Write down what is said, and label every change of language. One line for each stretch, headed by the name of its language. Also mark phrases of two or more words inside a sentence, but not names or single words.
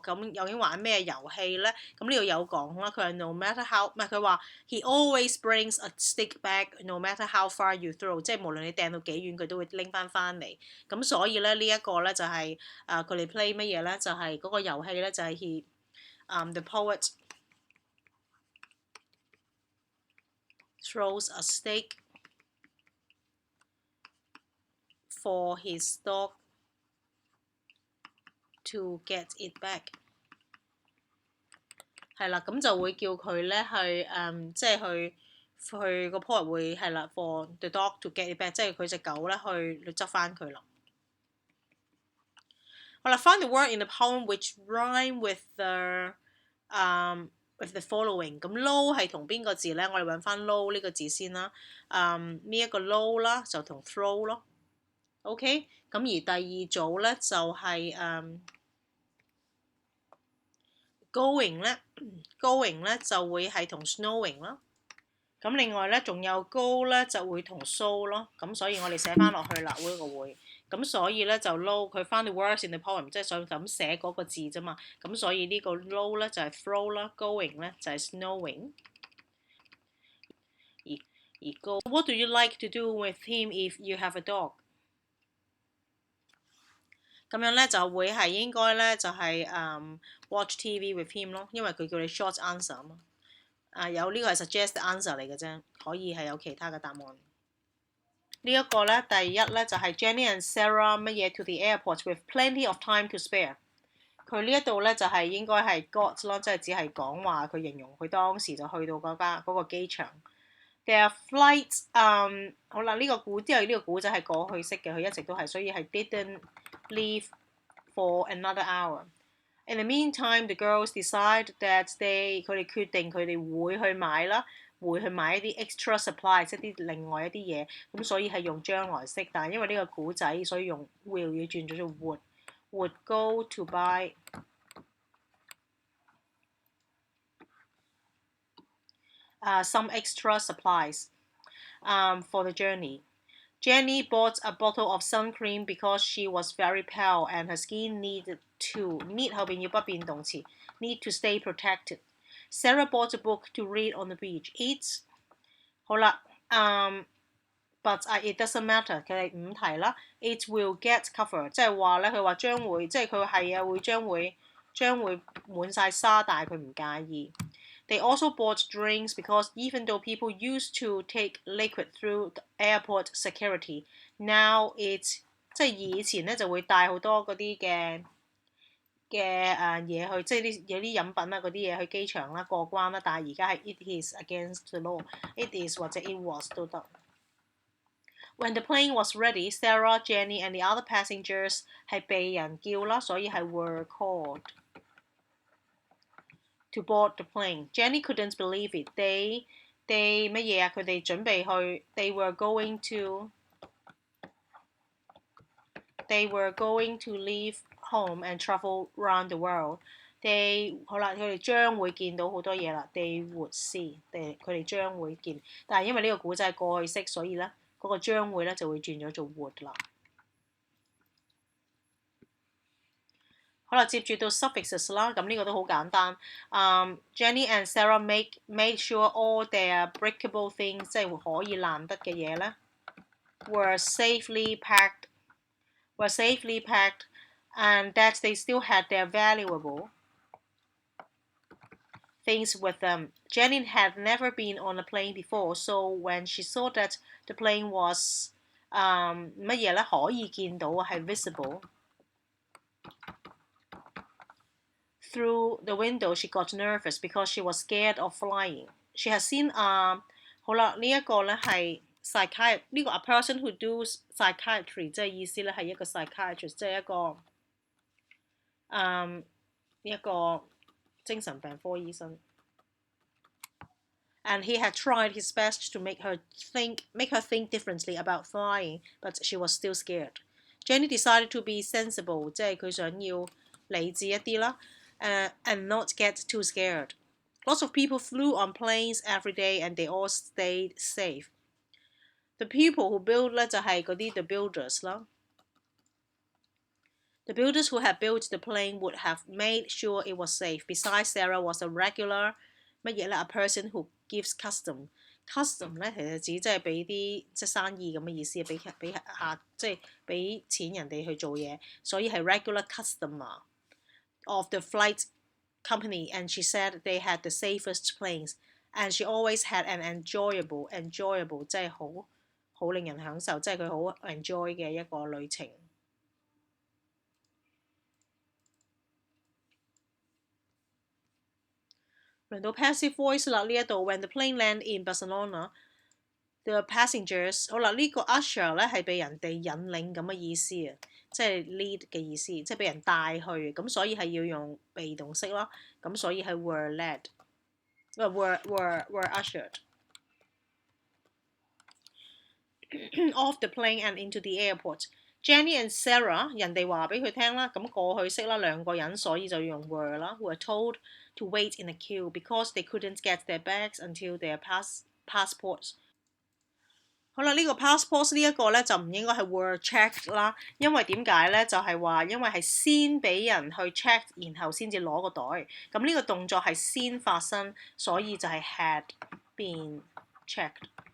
Cantonese: 咁究竟玩咩遊戲咧？咁呢度有講啦，佢係
English: no matter how，
Cantonese: 唔係佢話
English: he always brings a stick back no matter how far you throw，
Cantonese: 即係無論你掟到幾遠，佢都會拎翻嚟。咁所以咧呢一個咧就係佢哋 play 乜嘢咧？就係嗰個遊戲咧就係
English: the poet throws a stick for his dog to get it back。
Cantonese: 係啦，咁就會叫佢咧去即係去個 poet 會係啦
English: for the dog to get it back，
Cantonese: 即係佢隻狗咧去執翻佢啦。
English: 好啦，find the word in the poem which rhyme with the with the following。
Cantonese: 咁 low 係同邊個字咧？我哋揾翻 low 呢個字先啦。呢一個 low 啦，就同 throw 咯。OK， 咁而第二組咧就係going 咧 ，going 咧就會係同 snowing 啦。咁另外咧，仲有 go 咧就會同 so 咯。咁所以我哋寫翻落去啦，呢個會。咁所以咧就 low 佢翻啲
English: words in the poem，
Cantonese: 即係想咁寫嗰個字啫嘛。咁所以呢個 low 咧就係 throw 啦 ，going 咧就係 snowing。
English: 而 go，what do you like to do with him if you have a dog？
Cantonese: 咁樣咧就會係應該咧就係
English: watch TV with him
Cantonese: 咯，因為佢叫你
English: short answer
Cantonese: 啊嘛。有呢個係
English: suggest answer
Cantonese: 嚟嘅啫，可以係有其他嘅答案。呢一個咧，第一咧就係 Jenny and Sarah 乜嘢
English: to the airport with plenty of time to spare。
Cantonese: 佢呢一度咧就係應該係 got 咯，即係只係講話佢形容佢當時就去到嗰個機場。
English: Their flight
Cantonese: 好啦，呢個故之後呢個故仔係過去式嘅，佢一直都係，所以係 didn't
English: leave for another hour。 In the meantime, the girls decide that
Cantonese: 佢哋決定佢哋會去買啦，會去買一啲
English: extra supply，
Cantonese: 即係啲另外一啲嘢，咁所以係用將來式，但係因為呢個古仔，所以用 will 要轉咗做
English: would go to buy some extra supplies for the journey. Jenny bought a bottle of sun cream because she was very pale and her skin needed need
Cantonese: 後邊要不變動詞
English: need to stay protected. Sarah bought a book to read on the beach. It's 好啦 ，but it doesn't matter。
Cantonese: 佢哋5題啦。
English: It will get covered，
Cantonese: 即係話咧，佢話將會，即係佢係啊，將會滿晒沙，但係佢唔介
English: 意。They also bought drinks because even though people used to take liquid through airport security, now it's
Cantonese: 即係以前咧就會帶好多嗰啲嘅嘢去，即係有啲飲品啊嗰啲嘢去機場啦過關啦，但係而家係
English: it is against the law， it is
Cantonese: 或者
English: it was
Cantonese: 都得。
English: When the plane was ready, Sarah, Jenny and the other passengers
Cantonese: 係被人叫啦，所以係
English: were called to board the plane. Jenny couldn't believe it. They
Cantonese: 乜嘢啊？佢哋準備去
English: they were going to leave home and travel around the world.
Cantonese: 好啦，佢哋將會見到好多嘢啦。
English: They would see，
Cantonese: 佢哋將會見，但係因為呢個古仔係過去式，所以咧嗰個將會咧就會轉咗做 would 啦。好啦，接住到
English: suffixes 啦，
Cantonese: 咁呢個都好簡單。
English: Jenny and Sarah made sure all their breakable things，
Cantonese: 即係可以爛得嘅嘢咧
English: were safely packed and that they still had their valuable things with them. Jenny had never been on a plane before, so when she saw that the plane was
Cantonese: 乜嘢咧可以見到係
English: visible through the window, she got nervous because she was scared of flying. She had seen
Cantonese: 好啦，呢一個咧係
English: psychiatrist， 呢個 a person who does psychiatry，
Cantonese: 即係意思咧係一個
English: psychiatrist，
Cantonese: 即係一個精神病科醫生。
English: And he had tried his best to make her think differently about flying, but she was still scared. Jenny decided to be sensible，
Cantonese: 即係佢想要理智一啲啦。
English: And not get too scared. Lots of people flew on planes every day and they all stayed safe. The people who build
Cantonese: 咧就係嗰啲
English: the builders 啦。The builders who had built the plane would have made sure it was safe. Besides, Sarah was a regular
Cantonese: 乜嘢咧
English: a person who gives custom
Cantonese: 咧其實指即係俾啲即係生意咁嘅意思，俾即係俾錢人哋去做嘢，所以係
English: regular customer of the flight company, and she said they had the safest planes, and she always had an enjoyable
Cantonese: 即係好令人享受，即係佢好 enjoy 嘅一個旅程。輪到
English: passive voice
Cantonese: 啦，呢一度
English: when the plane landed in Barcelona, the passengers
Cantonese: 好啦，呢個 usher 咧係被人哋引領咁嘅意思啊。即係 lead 嘅意思，即係俾人帶去，咁所以係要用被動式咯，咁所以係
English: were led。 were ushered off the plane and into the airport. Jenny and Sarah
Cantonese: 人哋話俾佢聽啦，咁過去式啦，兩個人，所以就要用
English: were 啦。Were told to wait in a queue because they couldn't get their bags until their passports.
Cantonese: 好啦，呢個 passports 呢一個咧就唔應該係
English: were checked
Cantonese: 啦，因為點解咧？就係話因為係先俾人去 check， 然後先至攞個袋。咁呢個動作係先發生，所以就係
English: had been checked.